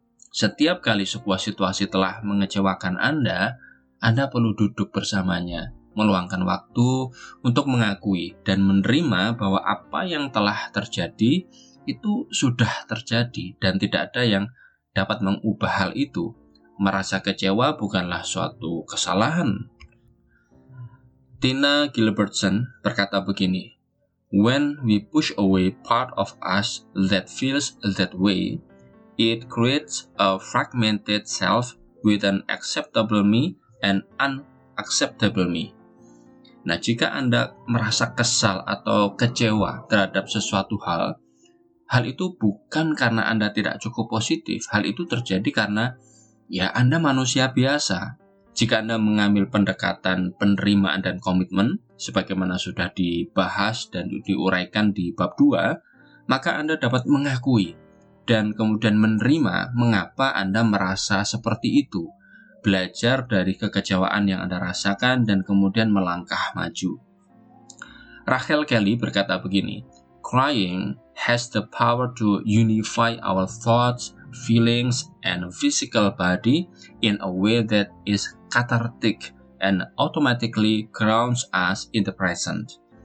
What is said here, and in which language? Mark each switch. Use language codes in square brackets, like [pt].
[id] Setiap kali sebuah situasi telah mengecewakan Anda perlu duduk bersamanya, meluangkan waktu untuk mengakui dan menerima bahwa apa yang telah terjadi itu sudah terjadi dan tidak ada yang dapat mengubah hal itu. Merasa kecewa bukanlah suatu kesalahan. [en] Tina Gilbertson [id] berkata begini, [en] "When we push away part of us that feels that way, it creates a fragmented self with an acceptable me and unacceptable me." [id] Nah, jika Anda merasa kesal atau kecewa terhadap sesuatu hal itu bukan karena Anda tidak cukup positif. Hal itu terjadi karena Anda manusia biasa. Jika Anda mengambil pendekatan penerimaan dan komitmen, sebagaimana sudah dibahas dan diuraikan di bab 2, maka Anda dapat mengakui dan kemudian menerima mengapa Anda merasa seperti itu. Belajar dari kekecewaan yang Anda rasakan dan kemudian melangkah maju. [en] Rachel Kelly [id] berkata begini, [en] "Crying has the power to unify our thoughts, feelings, and physical body in a way that is cathartic and automatically grounds us in the present."